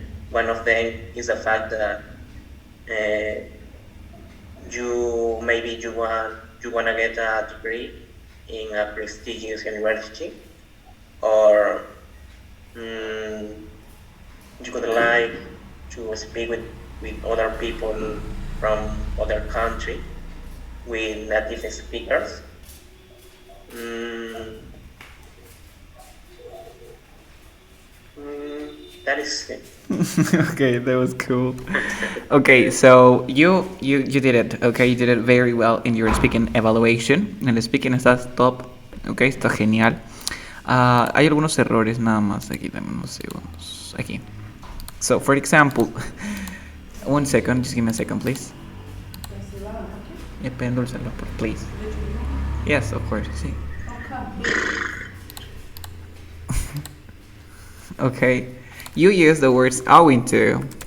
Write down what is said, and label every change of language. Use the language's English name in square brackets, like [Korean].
[English] One of them is the fact that uh, you wanna get a degree in a prestigious university, or um, you would like to speak with other people from other country with native speakers. Mm, that is it. Okay, that was cool. Okay, so you did it. Okay, you did it very well in your speaking evaluation. [Spanish] En el speaking estás top. Okay, está genial. Hay algunos errores nada más aquí. Dame unos segundos. Aquí. [English] So, for example, one second. Just give me a second, please. [Spanish] Pueden dulcearlo, [English] please. Yes, of course. Sí. Okay. You use the words owing to.